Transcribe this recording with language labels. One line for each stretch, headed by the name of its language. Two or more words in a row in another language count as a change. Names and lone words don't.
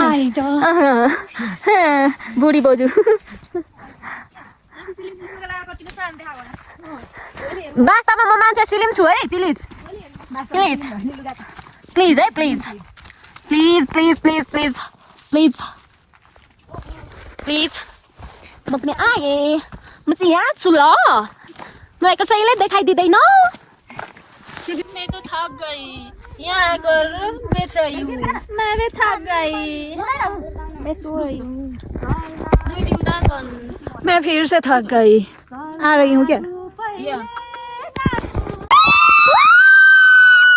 Nepali: बुढी बोजू वास्तवमा म मान्छे सिलिम छु है प्लिज है प्लिज म पनि आएँ म चाहिँ यहाँ छु ल मलाई कसैले देखाइदिँदैन
Hindi: मैं तो थक गई यहाँ आकर बैठ रही हूँ मैं भी थक गई मैं सो रही हूँ मैं फिर से थक गई आ रही हूँ क्या